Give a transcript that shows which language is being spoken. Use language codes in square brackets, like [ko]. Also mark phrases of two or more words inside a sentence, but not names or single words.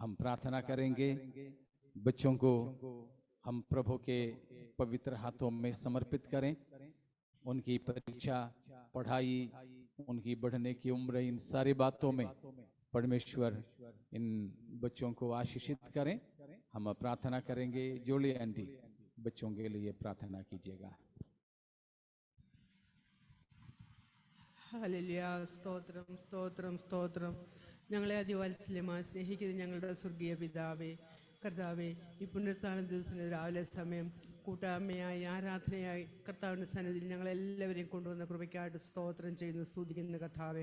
[hi] हम प्रार्थना करेंगे, बच्चों को हम प्रभु के पवित्र हाथों में समर्पित करें। उनकी परीक्षा, पढ़ाई, उनकी बढ़ने की उम्र, इन सारी बातों में परमेश्वर इन बच्चों को आशीषित करें। हम प्रार्थना करेंगे। जोली आंटी, बच्चों के लिए प्रार्थना कीजिएगा। [ml] ഹല്ലേലൂയ. സ്തോത്രം സ്തോത്രം സ്തോത്രം. ഞങ്ങളെ അതിവാത്സല്യമായി സ്നേഹിക്കുന്ന ഞങ്ങളുടെ സ്വർഗീയ പിതാവേ, കർത്താവേ, ഈ പുനരുത്ഥാന ദിവസത്തിന് രാവിലെ സമയം കൂട്ടായ്മയായി ആരാധനയായി കർത്താവിൻ്റെ സന്നിധിയിൽ ഞങ്ങളെല്ലാവരെയും കൊണ്ടുവന്ന കൃപയ്ക്കായിട്ട് സ്തോത്രം ചെയ്യുന്നു, സ്തുതിക്കുന്ന കർത്താവേ.